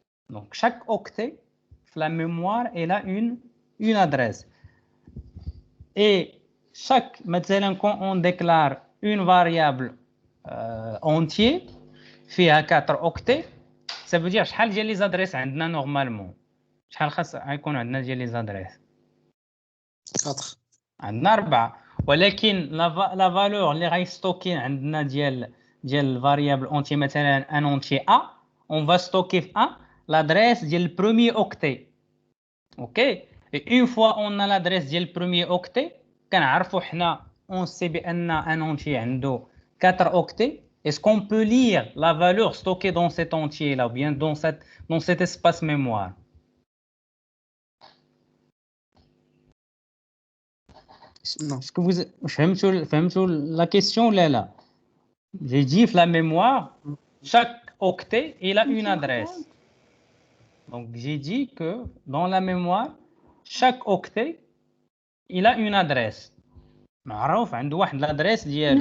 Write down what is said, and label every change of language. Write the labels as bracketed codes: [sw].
[fr] Donc chaque octet, la mémoire, elle a une adresse. Et maintenant, quand on déclare une variable entière, fait à 4 octets, ça veut dire [ar] شحال ديال [fr] les adresses [ar] عندنا [fr] normalement. [ar] شحال خاص يكون عندنا ديال [fr] les adresses؟ 4. [ar] عندنا 4. ولكن [fr] la valeur [ar] اللي غيستوكي عندنا ديال [fr] variable entier [ar] مثلا [fr] un entier A, on va stocker [ar] في [fr] A l'adresse [ar] ديال [fr] le premier octet. OK? Et une fois on a l'adresse [ar] ديال [fr] le premier octet, [ar] كنعرفوا حنا [fr] on sait [ar] بان [fr] un entier عنده 4 octets. Est-ce qu'on peut lire la valeur stockée dans cet entier là ou bien dans cet espace mémoire? Non. Est-ce que vous [ar] فهمتوا [fr] la question là? J'ai dit la mémoire, chaque octet il a une adresse. Donc j'ai dit que dans la mémoire, chaque octet il a une adresse. [ar] معروف عنده واحد [fr] l'adresse [ar] ديالو.